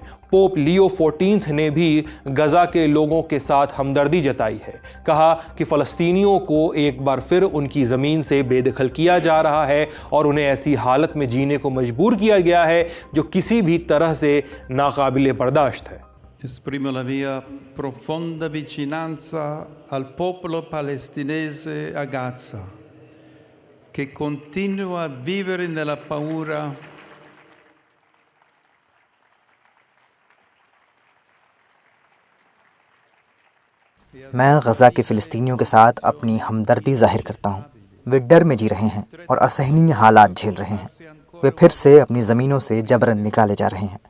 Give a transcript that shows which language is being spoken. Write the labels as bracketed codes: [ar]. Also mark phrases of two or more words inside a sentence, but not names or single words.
[hi] पोप लियो 14 ने भी गजा के लोगों के साथ हमदर्दी जताई है। कहा कि फ़लस्तीनियों को एक बार फिर उनकी ज़मीन से बेदखल किया जा रहा है और उन्हें ऐसी हालत में जीने को मजबूर किया गया है जो किसी भी तरह से नाकाबिले बर्दाश्त है। [it] Esprimo la mia profonda vicinanza al popolo palestinese a Gaza, che continua a vivere nella paura [hi] मैं गजा के फ़िलिस्तीनियों के साथ अपनी हमदर्दी जाहिर करता हूँ। वे डर में जी रहे हैं और असहनीय हालात झेल रहे हैं। वे फिर से अपनी ज़मीनों से जबरन निकाले जा रहे हैं।